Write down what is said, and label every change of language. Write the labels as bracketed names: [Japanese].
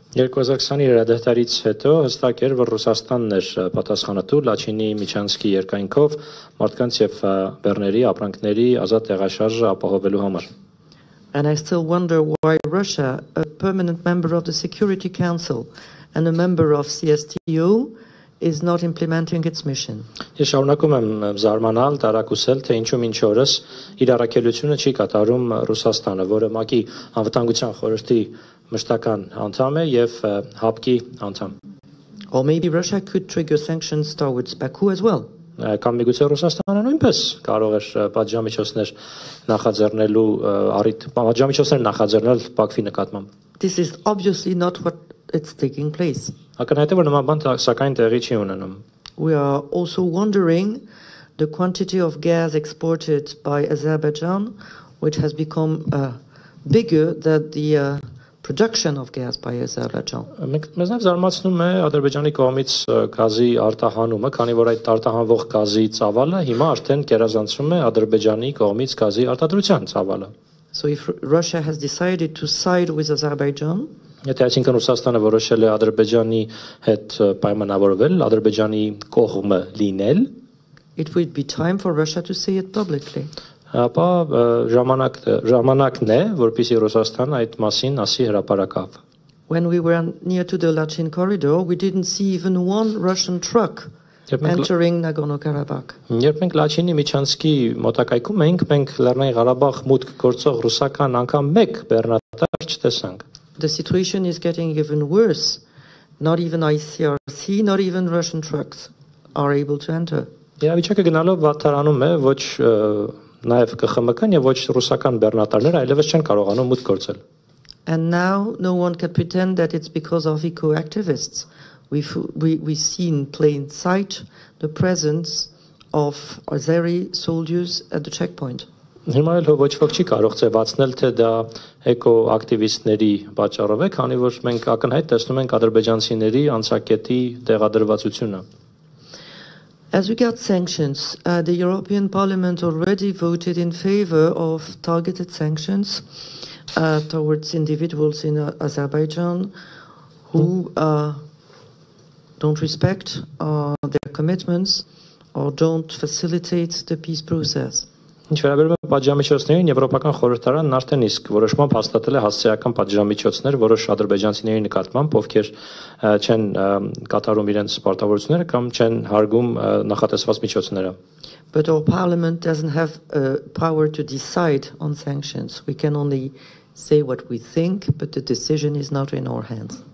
[Armenian] 2020-ի իրադարձությունից հետո հստակ էր, որ Ռուսաստանն էր պատասխանատու Լաչինի միջանցքի երկայնքով մարդկանց եւ բեռների, ապրանքների ազատ տեղաշարժը ապահովելու համար։ [English] And I still wonder why Russia, a permanent member of the Security Council and a member of CSTO, is not implementing its mission. [Armenian] Ես շարունակում եմ զարմանալ, տարակուսել, թե ինչու մինչ օրս իր առաքելությունը չի կատարում Ռուսաստանը, որը ՄԱԿ-ի անվտանգության խորհրդի մշտական անդամ է եւ ՀԱՊԿ-ի անդամ։ [English] Or maybe Russia could trigger sanctions towards Baku as well. [Armenian] Կամ միգուցե Ռուսաստանը նույնպես կարող էր պատժամիջոցներ նախաձեռնելու պատժամիջոցներ նախաձեռնել Բաքվի նկատմամբ։ [English] This is obviously not what it's taking place. [Armenian] Ակնհայտ է, որ նման բան սակայն տեղի չի ունենում։ [English] We are also wondering the quantity of gas exported by Azerbaijan, which has become bigger than the production of gas by Azerbaijan. [Armenian] Մեզ նաև զարմացնում է Ադրբեջանի կողմից գազի արտահանումը, քանի որ այդ արտահանվող գազի ծավալը հիմա արդեն գերազանցում է Ադրբեջանի կողմից գազի արտադրության ծավալը։ [English] So if Russia has decided to side with Azerbaijan, [Armenian] եթե այսինքն Ռուսաստանը որոշել է Ադրբեջանի հետ պայմանավորվել, Ադրբեջանի կողմը լինել, [English] it would be time for Russia to say it publicly. [Armenian] Ապա ժամանակն է, որպեսզի Ռուսաստանը այդ մասին ասի հրապարակավ։ [English] When we were near to the Lachin corridor, we didn't see even one Russian truck entering Nagorno-Karabakh. [Armenian] Երբ մենք Լաչինի միջանցքի մոտակայքում էինք, մենք Լեռնային Ղարաբաղ մուտք գործող ռուսական անգամ մեկ բեռնատար չտեսանք։ [English] The situation is getting even worse. Not even ICRC, not even Russian trucks are able to enter. [Armenian] Իրավիճակը գնալով վատթարանում է, ոչ նաև ԿԽՄԿ-ն եւ ոչ ռուսական բեռնատարները այլևս չեն կարողանում մուտք գործել։ [English] And now no one can pretend that it's because of eco-activists. We see in plain sight the presence of Azeri soldiers at the checkpoint. [Armenian] Հիմա էլ ոչ ոք չի կարող ձևացնել, թե դա էկոակտիվիստների պատճառով է, քանի որ մենք ակնհայտ տեսնում ենք ադրբեջանցիների անցակետի տեղադրվածությունը։ [English] As regards sanctions, the European Parliament already voted in favor of targeted sanctions towards individuals in Azerbaijan who don't respect their commitments or don't facilitate the peace process. [Armenian] Ինչ վերաբերում է պատժամիջոցներին, Եվրոպական խորհրդարանն արդեն իսկ որոշմամբ հաստատել է հասցեական պատժամիջոցներ որոշ ադրբեջանցիների նկատմամբ, ովքեր չեն կատարում իրենց պարտավորությունները կամ չեն հարգում նախատեսված միջոցները։ [English] But our parliament doesn't have power to decide on sanctions. We can only say what we think, but the decision is not in our hands.